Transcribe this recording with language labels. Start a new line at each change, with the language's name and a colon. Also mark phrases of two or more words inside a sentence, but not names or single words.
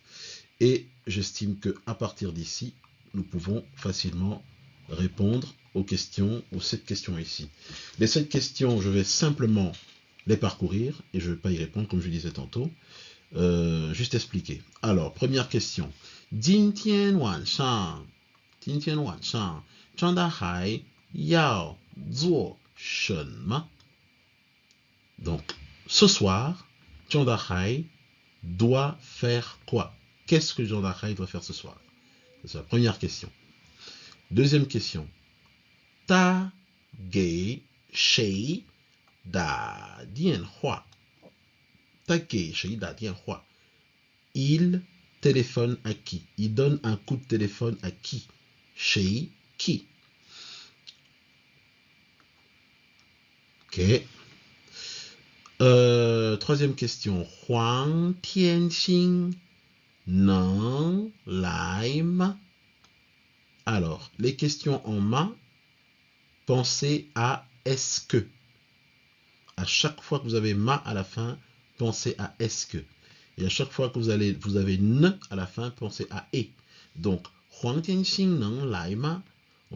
French: Et j'estime qu'à partir d'ici, nous pouvons facilement répondre aux questions, aux 7 questions ici. Les 7 questions, je vais simplement les parcourir et je ne vais pas y répondre comme je disais tantôt. Juste expliquer. Alors, première question.
Chinese: 今天晚上张大海要做什么?
French: Donc, ce soir, Zhang Dahai doit faire quoi? Qu'est-ce que Zhang Dahai doit faire ce soir? C'est la première question. Deuxième question.
Chinese: 他给谁打电话?
French: Il téléphone à qui? Il donne un coup de téléphone à qui? Chez qui? Ok. Troisième question.
Chinese: Huang Tianxin能来吗?
French: Alors, les questions en ma, pensez à est-ce que. À chaque fois que vous avez ma à la fin, pensez à est-ce que. Et à chaque fois que vous avez ne à la fin, pensez à et.
Chinese: Donc, Huang Tianxin 能来吗?